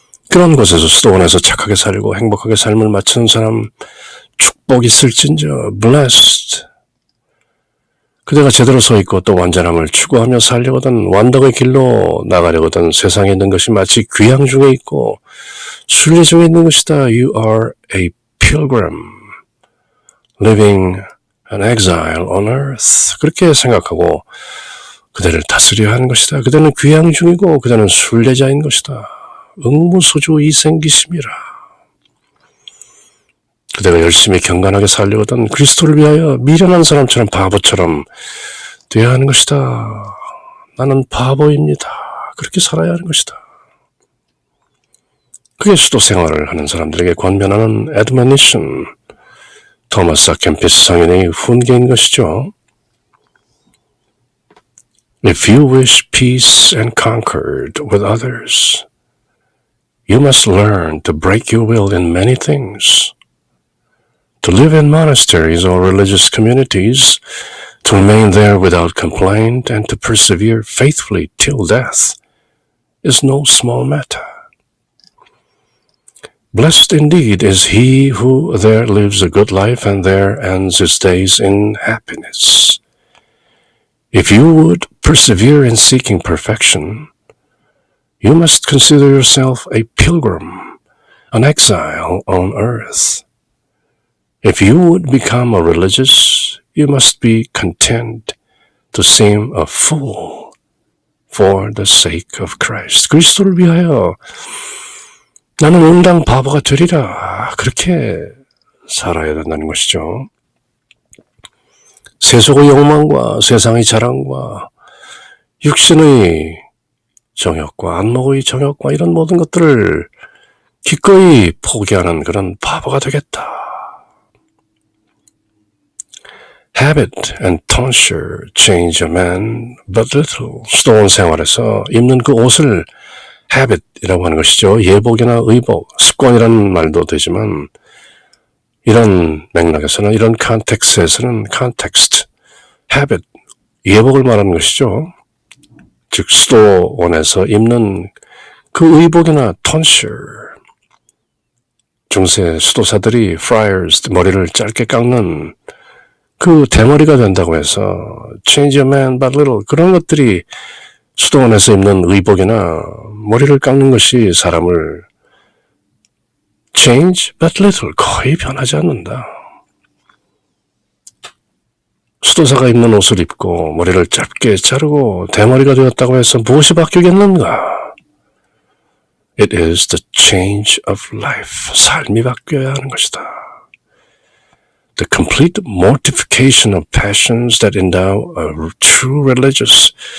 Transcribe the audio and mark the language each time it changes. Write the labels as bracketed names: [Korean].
[Korean] 그런 곳에서 수도원에서 착하게 살고 행복하게 삶을 마치는 사람 축복이 있을진저 blessed. 그대가 제대로 서 있고 또 완전함을 추구하며 살려거든 완덕의 길로 나가려거든 세상에 있는 것이 마치 귀양 중에 있고 순례 중에 있는 것이다. [English] You are a pilgrim living an exile on earth. [Korean] 그렇게 생각하고 그대를 다스려야 하는 것이다. 그대는 귀양 중이고 그대는 순례자인 것이다. 응무소주 이생기심이라. 그대가 열심히 경건하게 살려거든 그리스도를 위하여 미련한 사람처럼 바보처럼 되어야 하는 것이다. 나는 바보입니다. 그렇게 살아야 하는 것이다. 그게 수도 생활을 하는 사람들에게 권면하는 admonition, 토마스 아켄피스 성인의 훈계인 것이죠. [English] If you wish peace and concord with others, you must learn to break your will in many things. To live in monasteries or religious communities, to remain there without complaint, and to persevere faithfully till death is no small matter. Blessed indeed is he who there lives a good life and there ends his days in happiness. If you would persevere in seeking perfection, you must consider yourself a pilgrim, an exile on earth. If you would become a religious, you must be content to seem a fool for the sake of Christ. [Korean] 그리스도를 위하여 나는 응당 바보가 되리라. 그렇게 살아야 된다는 것이죠. 세속의 욕망과 세상의 자랑과 육신의 정욕과 안목의 정욕과 이런 모든 것들을 기꺼이 포기하는 그런 바보가 되겠다. [English] Habit and tonsure change a man but little. [Korean] 수도원 생활에서 입는 그 옷을 habit이라고 하는 것이죠. 예복이나 의복, 습관이라는 말도 되지만 이런 맥락에서는 이런 컨텍스트에서는 context, habit, 예복을 말하는 것이죠. 즉 수도원에서 입는 그 의복이나 tonsure, 중세 수도사들이 friars, 머리를 짧게 깎는 그 대머리가 된다고 해서 [English] change a man but little, [Korean] 그런 것들이 수도원에서 입는 의복이나 머리를 깎는 것이 사람을 [English] change but little, [Korean] 거의 변하지 않는다. 수도사가 입는 옷을 입고 머리를 짧게 자르고 대머리가 되었다고 해서 무엇이 바뀌겠는가? [English] It is the change of life. [Korean] 삶이 바뀌어야 하는 것이다. [English] The complete mortification of passions that endow a true religious.